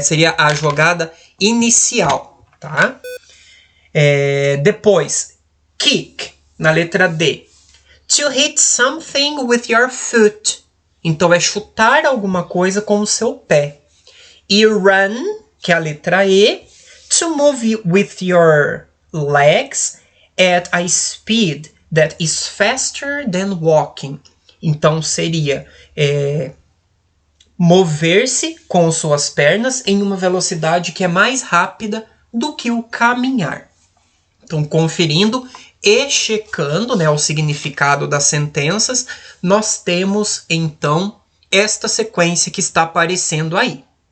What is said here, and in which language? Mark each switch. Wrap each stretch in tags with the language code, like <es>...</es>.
<pt>Seria a jogada inicial, tá? Depois, kick, na letra D.</pt> <en>To hit something with your foot.</en> <pt>Então, é chutar alguma coisa com o seu pé. E run, que é a letra E.</pt> <en>To move with your legs at a speed that is faster than walking.</en> <pt>Então, seria mover-se com suas pernas em uma velocidade que é mais rápida do que o caminhar. Então, conferindo e checando, né, o significado das sentenças, nós temos, então, esta sequência que está aparecendo aí.</pt>